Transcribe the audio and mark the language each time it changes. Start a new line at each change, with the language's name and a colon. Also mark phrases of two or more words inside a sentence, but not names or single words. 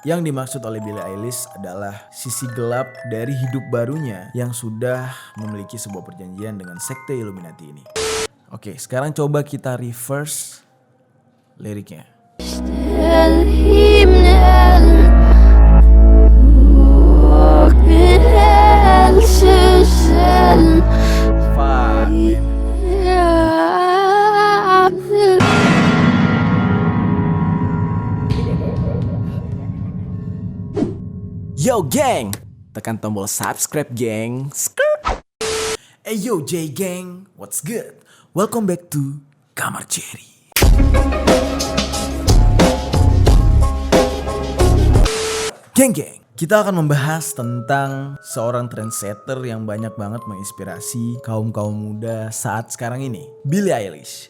Indonesian: Yang dimaksud oleh Billie Eilish adalah sisi gelap dari hidup barunya yang sudah memiliki sebuah perjanjian dengan sekte Illuminati ini. Oke, sekarang coba kita reverse liriknya.
English: Fuck, man. Yo gang,
Indonesian: tekan tombol subscribe gang.
English: Hey yo J gang, what's good? Welcome back to Kamar Cherry.
Indonesian: Geng, kita akan membahas tentang seorang trendsetter yang banyak banget menginspirasi kaum muda saat sekarang ini, Billie Eilish.